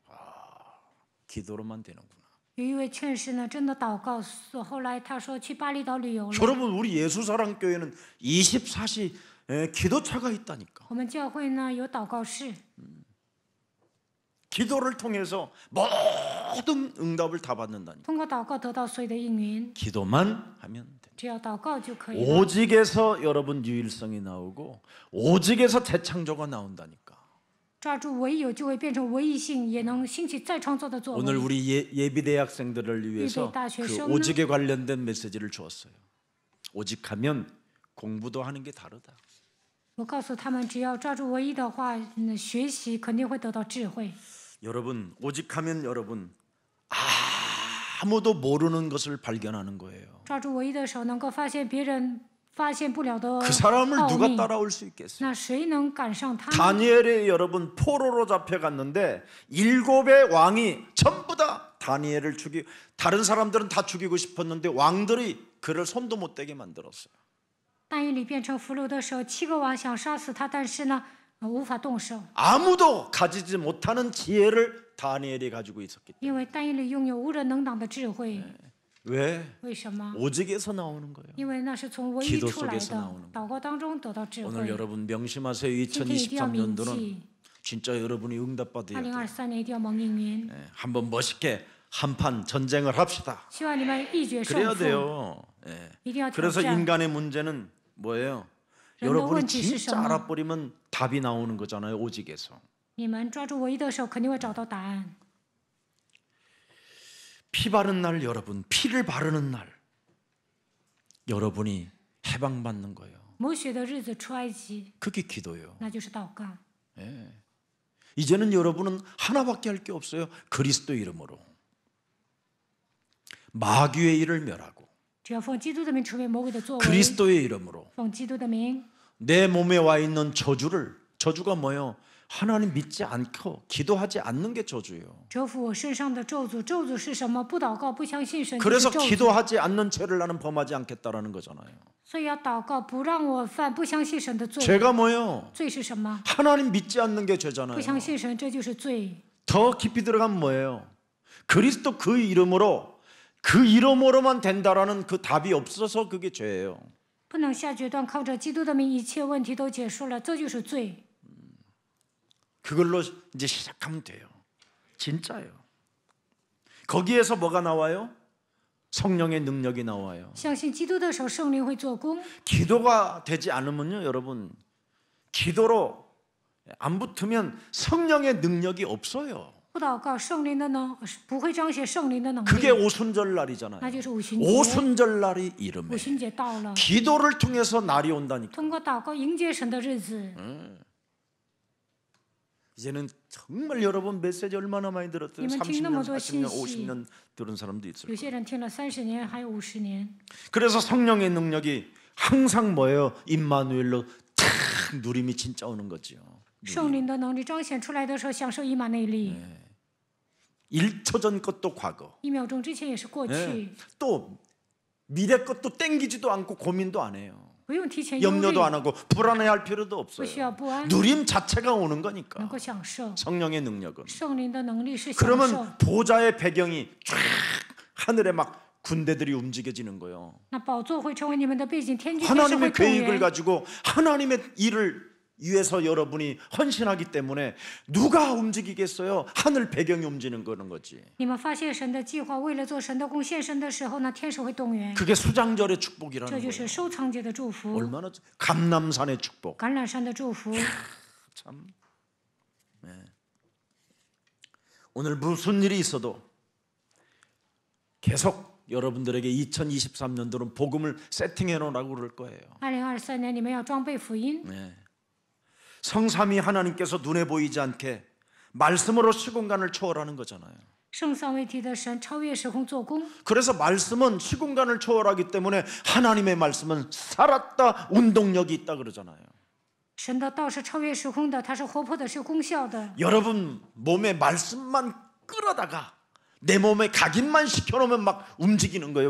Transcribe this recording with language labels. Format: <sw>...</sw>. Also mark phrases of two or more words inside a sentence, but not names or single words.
<ko>기도로만 되는구나.</ko> <zh>有一位劝士呢真的祷告，后来他说去巴厘岛旅游了。</zh> <ko>여러분 우리 예수사랑교회는 24시 기도차가 있다니까.</ko> <zh>我们教会呢有祷告室，</zh> <ko>기도를 통해서 모든 응답을 다 받는다니까.</ko> <zh>通过祷告得到所有的应允，</zh> <ko>기도만 하면 돼.</ko> <zh>只要祷告就可以了。</zh> <ko>오직에서 여러분 유일성이 나오고 오직에서 재창조가 나온다니까.</ko> <zh>抓住唯有就会变成唯一性，也能兴起再创造的作</zh> <ko>오늘</ko> <zh>为。</zh> <ko>우리 예비대학생들을 위해서 예비 大学 그</ko> <zh>生呢?</zh> <ko>오직에 관련된 메시지를 주었어요. 오직하면 공부도 하는 게 다르다.</ko> <zh>我告诉他们，只要抓住唯一的话，学习肯定会得到智慧。</zh> <ko>여러분 오직하면 여러분 아무도 모르는 것을 발견하는 거예요.</ko> <zh>抓住唯一的时候，能够发现别人发现不了的</zh> <ko>그 사람을</ko> <zh>奥</zh> <ko>누가</ko> <zh>秘。</zh> <ko>따라올 수 있겠어요?</ko> <zh>那谁能赶上他呢？</zh> <ko>다니엘이 여러분 포로로 잡혀갔는데 7의 왕이 전부 다 다니엘을 다른 사람들은 다 죽이고 싶었는데 왕들이 그를 손도 못 대게 만들었어요.</ko> <zh>但以理变成俘虏的时候，7个王想杀死他，但是呢，无法动手，</zh> <ko>아무도 가지지 못하는 지혜를 다니엘이 가지고 있었기 때문에.</ko> <zh>因为但以理拥有无人能挡的智慧。</zh> <ko>왜?</ko> <zh>为什么？</zh> <ko>오직에서 나오는 거예요.</ko> <zh>因为那是从唯一</zh> <ko>기도</ko> <zh>出来</zh> <ko>속에서</ko> <zh>的</zh> <ko>나오는 ，</ko> <zh>祷告当中得到智</zh> <ko>오늘</ko> <zh>慧。</zh> <ko>여러분 명심하세요.</ko> <zh>今天一定要铭</zh> <ko>2023년도는</ko> <zh>记，</zh> <ko>진짜 여러분이 응답받아야 돼요.</ko> <zh>2023 年一定要蒙应允。</zh> <ko>한번 멋있게 한판 전쟁을 합시다.</ko> <zh>希望你们一决胜</zh> <ko>그래야</ko> <zh>负，</zh> <ko>돼요. 예.</ko> <zh>一定要挑</zh> <ko>그래서</ko> <zh>战。</zh> <ko>인간의 문제는 뭐예요? 런던 여러분이 원칙 진짜 시스템은? 알아버리면 답이 나오는 거잖아요. 오직에서.</ko> <zh>你们抓住唯一的手，肯定会找到答案。</zh> <ko>피 바른 날 여러분, 피를 바르는 날 여러분이 해방받는 거예요.</ko> <zh>抹血的日子出埃及，</zh> <ko>그게 기도예요.</ko> <zh>那就是祷告。</zh> <ko>이제는 여러분은 하나밖에 할 게 없어요. 그리스도 이름으로 마귀의 일을 멸하고</ko> <zh>只要奉基督的名除灭魔鬼的作为，</zh> <ko>그리스도의 이름으로</ko> <zh>奉基督的名，</zh> <ko>내 몸에 와 있는 저주가 뭐예요? 하나님 믿지 않고 기도하지 않는 게 저주예요.</ko> <zh>折服我身上的咒诅。咒诅是什么？不祷告，不相信神就是</zh> <ko>그래서</ko> <zh>咒诅。</zh> <ko>기도하지 않는 죄를 나는 범하지 않겠다라는 거잖아요.</ko> <zh>所以要祷告，不让我犯不相信神的罪。</zh> <ko>죄가 뭐예요?</ko> <zh>罪是什么？</zh> <ko>하나님 믿지 않는 게 죄잖아요.</ko> <zh>不相信神，这就是罪。</zh> <ko>더 깊이 들어가면 뭐예요? 그리스도 그 이름으로만 된다라는 그 답이 없어서 그게 죄예요.</ko> <zh>不能下决断，靠着基督的名，一切问题都结束了，这就是罪。</zh> <ko>그걸로 이제 시작하면 돼요. 진짜예요. 거기에서 뭐가 나와요? 성령의 능력이 나와요.</ko> <zh>相信基督的时候，圣灵会做工。</zh> <ko>기도가 되지 않으면요, 여러분, 기도로 안 붙으면 성령의 능력이 없어요.</ko> <zh>不祷告，圣灵的不会彰显圣灵的能</zh> <ko>그게</ko> <zh>力，</zh> <ko>오순절 날이잖아요.</ko> <zh>那就是五旬节。</zh> <ko>오순절 날이</ko> <zh>五</zh> <ko>이름에</ko> <zh>旬节到了，</zh> <ko>기도를 통해서 날이 온다니까.</ko> <zh>通过祷告迎接神的日子。</zh> <ko>이제는 정말 여러분 메시지 얼마나 많이 들었어요?</ko> <zh>你们听那</zh> <ko>30년,</ko> <zh>么多</zh> <ko>40년,</ko> <zh>信息，</zh> <ko>50년 들은 사람도 있을</ko> <zh>有</zh> <ko>거예요.</ko> <zh>些人听了30年，还有50年。</zh> <ko>그래서 성령의 능력이 항상 뭐예요? 임마누엘로 탁 누림이 진짜 오는 거죠.</ko> <zh>圣灵的能力彰显出来的时候，享受以马内利。</zh> <ko>1초 전 것도 과거.</ko> <zh>1 秒钟之前也是过去，</zh> <ko>또 미래 것도 땡기지도 않고 고민도 안 해요.</ko> <zh>不用提前忧虑，</zh> <ko>염려도 안 하고 불안해할 필요도</ko> <zh>不</zh> <ko>없어요.</ko> <zh>需要不安，</zh> <ko>누림 자체가 오는</ko> <zh>能</zh> <ko>거니까.</ko> <zh>够享受。</zh> <ko>성령의 능력은.</ko> <zh>圣灵的能力是享受。</zh> <ko>그러면 보좌의 배경이 쫙 하늘에 막 군대들이 움직여지는 거예요.</ko> <zh>那宝座会成为你们的背景，天军天使会</zh> <ko>하나님의</ko> <zh>动</zh> <ko>계획을</ko> <zh>员。</zh> <ko>가지고 하나님의 일을 위해서 여러분이 헌신하기 때문에 누가 움직이겠어요? 하늘 배경이 움직이는 거지.</ko> <zh>你们发现神的计划，为了做神的贡献神的时候呢，天使会动员。</zh> <ko>그게 수장절의</ko> <zh>这</zh> <ko>축복이라는</ko> <zh>就</zh> <ko>거예요.</ko> <zh>是收藏节的祝福，</zh> <ko>얼마나 감남산의 축복.</ko> <zh>橄榄山的祝福。</zh> <ko>참. 오늘 무슨 일이 있어도 계속 여러분들에게 2023년도는 복음을 세팅해 놓으라고 그럴 거예요.</ko> <zh>2023 年你们要装备福音，</zh> <ko>성삼위 하나님께서 눈에 보이지 않게 말씀으로 시공간을 초월하는 거잖아요.</ko> <zh>圣三位一体的神超越时空做工。</zh> <ko>그래서 말씀은 시공간을 초월하기 때문에 하나님의 말씀은 살았다, 운동력이 있다 그러잖아요.</ko> <zh>神的道是超越时空的，它是活泼的，是有功效的。</zh> <ko>여러분 몸에 말씀만 끌어다가 내 몸에 각인만 시켜놓으면 막 움직이는 거예요.</ko>